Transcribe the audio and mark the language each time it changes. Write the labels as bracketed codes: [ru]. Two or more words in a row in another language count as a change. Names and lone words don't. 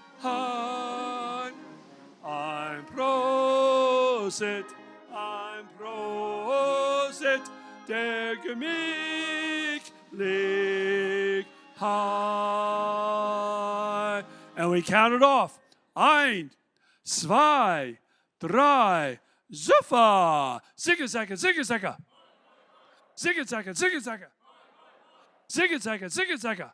[de] Ein Prosit. Ein Prosit. Der Gemütlichkeit. [en] And we count it off. [de] Ein, zwei, drei, Zuffa! Zigga-zagga, zigga-zagga. Zigga-zagga, zigga-zagga. Zigga-zagga, zigga-zagga.